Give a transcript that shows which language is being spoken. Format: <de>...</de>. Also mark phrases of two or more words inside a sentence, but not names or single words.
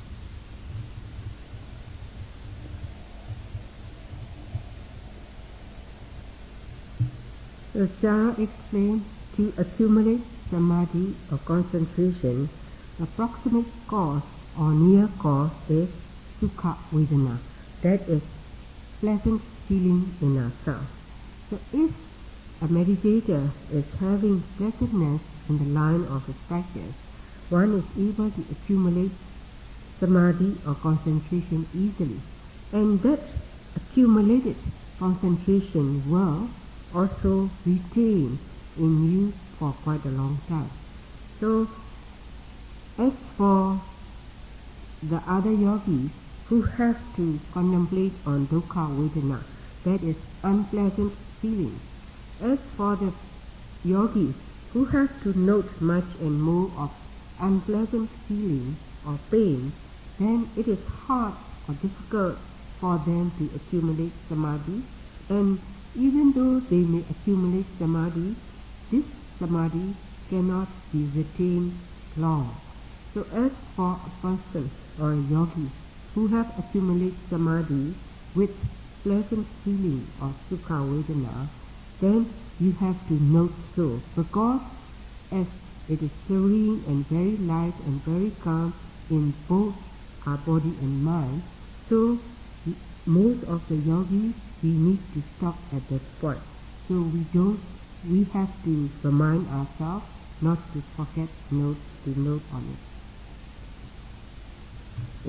<en>So Sarah explained, to accumulate samadhi or concentration, the proximate cause or near cause is</en> <pi>sukha vedana,</pi> <en>that is pleasant feeling in ourselves. So if a meditator is having pleasantness in the line of his practice, one is able to accumulate samadhi or concentration easily, and that accumulated concentration will also retain in you for quite a long time. So as for the other yogis who have to contemplate on</en> <pi>dukkha vedana,</pi> <en>that is unpleasant feelings, as for the yogis who have to note much and more of unpleasant feelings or pain, then it is hard or difficult for them to accumulate samadhi, and even though they may accumulate samadhi, this samadhi cannot be retained long. So as for a person or a yogi who have accumulated samadhi with pleasant feeling of</en> <pi>sukha vedana,</pi> <en>then you have to note so, because as it is serene and very light and very calm in both our body and mind, so most of the yogis, we need to stop at that point. So we have to remind ourselves not to forget to note on it.</en>